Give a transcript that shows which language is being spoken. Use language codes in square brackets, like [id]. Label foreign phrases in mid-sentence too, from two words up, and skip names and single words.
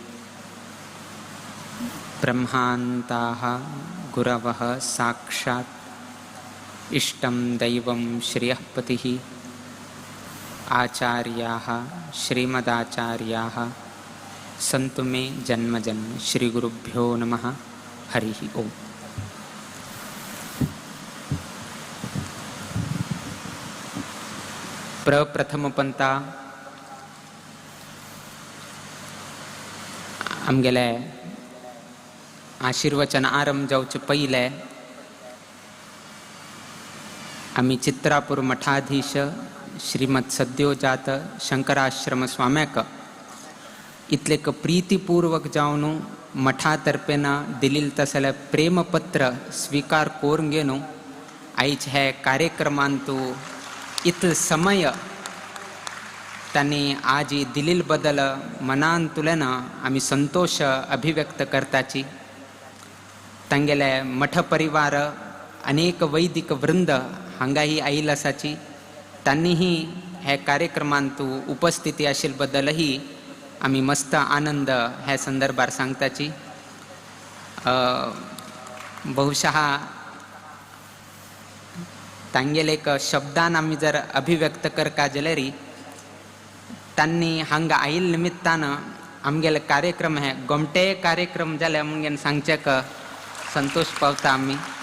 [sa] ब्रह्मान्ताः गुरवः साक्षात् इष्टं दैवं श्रियःपतिः आचार्याः श्रीमदाचार्याः सन्तु मे जन्मजन्म। श्री गुरुभ्यो नमः। हरि ओम। [kok] प्रप्रथम पंथा आमगेले आशीर्वचन आरंभ जावचे पयले आम्ही चित्रापूर मठाधीश श्रीमद सद्योजात शंकराश्रम स्वाम्याक इतलेक प्रीतीपूर्वक जावन मठातर्फेन दिलेल तसले प्रेमपत्र स्वीकार करून घेवन आयज हे कार्यक्रमांत इतल समय त्यांनी आज दिलेल बदल मनांतुल्यान आम्ही संतोष अभिव्यक्त करताची। तांगेले मठ परिवार अनेक वैदिक वृंद हांगाही आयिल्ल आसाची। त्यांनीही हे कार्यक्रमांत उपस्थिती आशिल्ले बद्दलही आम्ही मस्त आनंद ह्या संदर्भात सांगताची। बहुशः तांगेल एक शब्दान आम्ही जर अभिव्यक्त करका जाल्यार त्यांनी हांगा आयिल्ले निमित्तान आमगेले कार्यक्रम हे गोमटे कार्यक्रम जाले म्हणून सांगचेक संतोष पावता आम्ही।